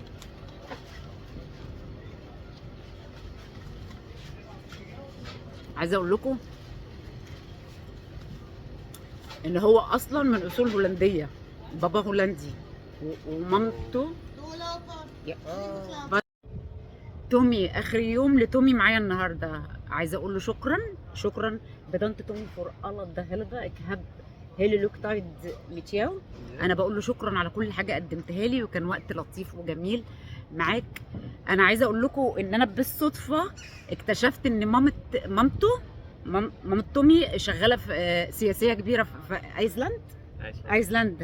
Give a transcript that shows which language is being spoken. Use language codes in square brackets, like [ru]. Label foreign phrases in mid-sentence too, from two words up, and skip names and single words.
[ar] عايزه اقول لكم ان هو اصلا من اصول هولنديه، بابا هولندي ومامته. تومي اخر يوم لتومي معايا النهارده، عايزه اقول له شكرا [nl] bedankt Tommy voor alle de helpen. Ik heb hele leuke tijd met jou. [ar] انا بقول له شكرا على كل حاجه قدمتها لي، وكان وقت لطيف وجميل معاك. انا عايزه اقول لكم ان انا بالصدفه اكتشفت ان مامته تومي شغاله في سياسيه كبيره في ايسلاند.